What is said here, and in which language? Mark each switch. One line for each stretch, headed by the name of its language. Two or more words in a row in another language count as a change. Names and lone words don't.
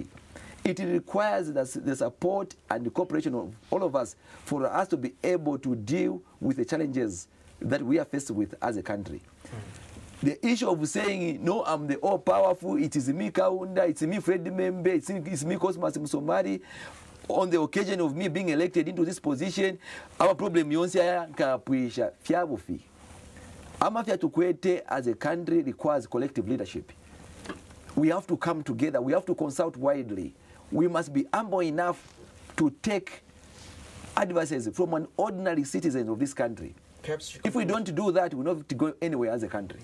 English: It requires the support and the cooperation of all of us for us to be able to deal with the challenges that we are faced with as a country. The issue of saying, no, I'm the all-powerful, it is me Kaunda, it's me Fred Membe, it's me Cosmas Msomari, on the occasion of me being elected into this position, our problem
Bemba: yonse kapuisha fiabufi. Amafia tukwete
English: as a country requires collective leadership. We have to come together. We have to consult widely. We must be humble enough to take advices from an ordinary citizen of this country. If we don't do that, we're not to go anywhere as a country.